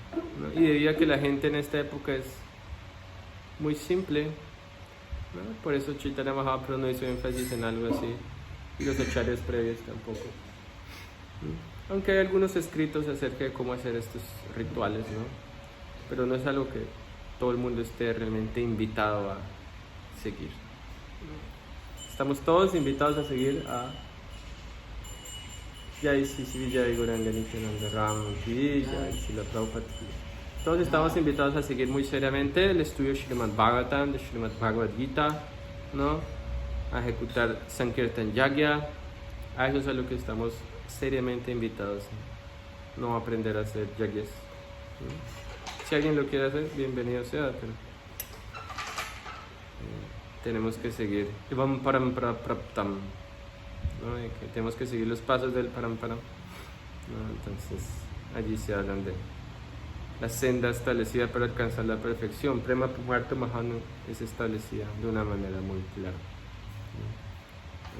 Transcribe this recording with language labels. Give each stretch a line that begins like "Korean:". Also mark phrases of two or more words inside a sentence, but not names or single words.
Spanish: Y debido a que la gente en esta época es muy simple, ¿no?, por eso Chaitanya Mahaprabhu no hizo énfasis en algo así, y los acharyas previos tampoco, ¿no? Aunque hay algunos escritos acerca de cómo hacer estos rituales, ¿no?, pero no es algo que todo el mundo esté realmente invitado a seguir. Estamos todos invitados a seguir a Jai Sri Jai Gauranga Nityananda Ram Ki Jai Srila Prabhupada. Todos estamos invitados a seguir muy seriamente el estudio Srimad Bhagavatam, de Srimad Bhagavad Gita, ¿no?, a ejecutar
Sanskrit: Sankirtan Yagya.
Spanish: A eso es a lo que estamos seriamente invitados, no a aprender a hacer yagyas Si alguien lo quiere hacer, bienvenido sea, pero tenemos que seguir.
Sanskrit: Ivam parampara praptam,
Spanish: ¿no? Y que tenemos que seguir los pasos del parampara, ¿no? Entonces, allí se hablan de la senda establecida para alcanzar la perfección.
Sanskrit: Prema Pumarto Mahanu
Spanish: es establecida de una manera muy clara, ¿no?